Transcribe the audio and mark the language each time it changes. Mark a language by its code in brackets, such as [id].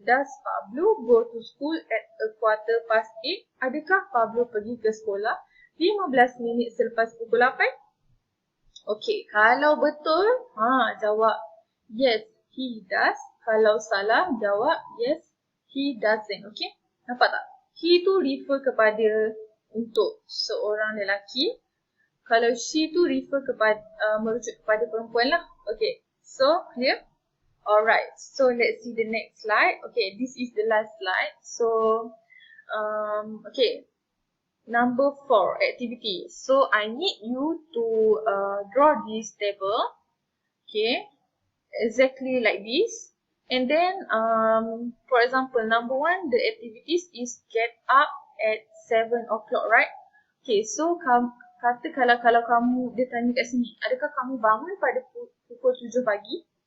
[en] Does Pablo go to school at a quarter past 8? [ms] Adakah Pablo pergi ke sekolah 15 minit selepas pukul 8? Okay. Kalau betul, jawab [en] yes, he does. [ms] Kalau salah, jawab [en] yes, he doesn't. [ms] Okay. Nampak tak? He tu refer kepada untuk seorang lelaki. Kalau she tu refer kepada merujuk kepada perempuan lah. [en] Okay. So, clear? Alright, so let's see the next slide. Okay, this is the last slide. So, okay, number 4, activity. So, I need you to draw this table. Okay, exactly like this. And then, for example, number 1, the activities is get up at 7 o'clock, right? [ms] Okay, so kata kalau kamu, dia tanya kat sini, adakah kamu bangun pada pukul 7 pagi?